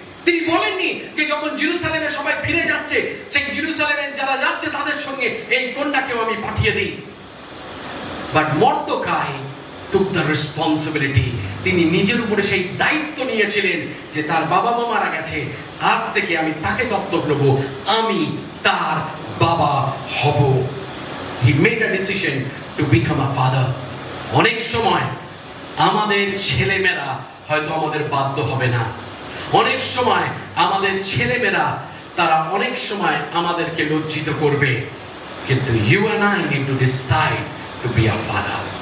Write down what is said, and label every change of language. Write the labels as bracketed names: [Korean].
[Bangla] তিনি বলেননি যে যখন জেরুজালেমে সবাই ফিরে যাচ্ছে, সেই জেরুজালেমে যারা যাচ্ছে তাদের সঙ্গে এই কন্যাকেও আমি পাঠিয়ে দিই। [English] but [Bangla] মর্দকাই [English] took the responsibility, [Bangla] তিনি নিজের উপরে সেই দায়িত্ব নিয়েছিলেন যে তার বাবা মা মারা গেছে, আজ থেকে আমি তাকে দত্তক নেব, আমি তার বাবা হব। [English] He made a decision to become a father. [Bangla] অনেক সময় আমাদের ছেলেমেয়েরা হয়তো আমাদের বাধ্য হবে না, অনেক সময় আমাদের ছেলেমেয়েরা তারা অনেক সময় আমাদেরকে লজ্জিত করবে, কিন্তু [English] you and I need to decide to be a father.